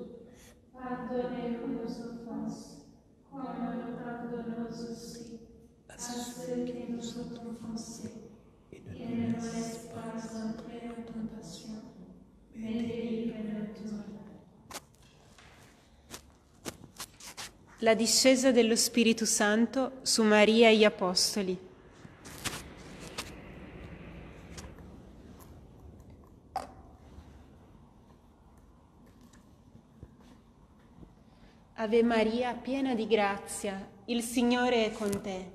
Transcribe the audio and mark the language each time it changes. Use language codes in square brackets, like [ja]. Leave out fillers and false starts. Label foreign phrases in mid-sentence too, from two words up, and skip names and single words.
[fr] Pardonnez-nous nos offenses, comme nous pardonnons aussi à ceux qui nous ont offensés. Et ne nous laisse pas entrer en tentation, mais délivre-nous du mal. [it] La discesa dello Spirito Santo su Maria e gli Apostoli. Ave Maria, piena di grazia, il Signore è con te.